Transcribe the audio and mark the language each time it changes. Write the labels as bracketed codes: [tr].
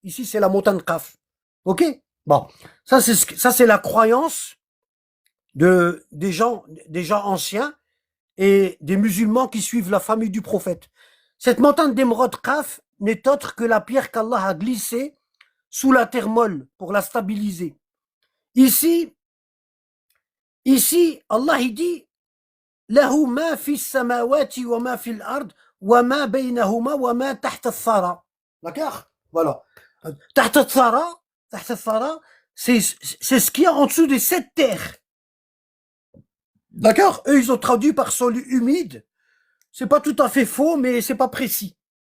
[fr] Ici, c'est la montagne Qaf. OK? Bon. Ça, c'est la croyance des gens anciens et des musulmans qui suivent la famille du prophète. Cette montagne d'émeraude Qaf n'est autre que la pierre qu'Allah a glissée sous la terre molle pour la stabiliser. Ici, Allah il dit [ar] له ما في السماوات وما في الأرض وما بينهما وما تحت الثرى. [fr] D'accord? Voilà. [ar] تحت الثرى, [fr] c'est ce qu'il y a en dessous des 7 terres. D'accord? Eux, ils ont traduit par sol humide. C'est pas tout à fait faux, mais c'est pas précis.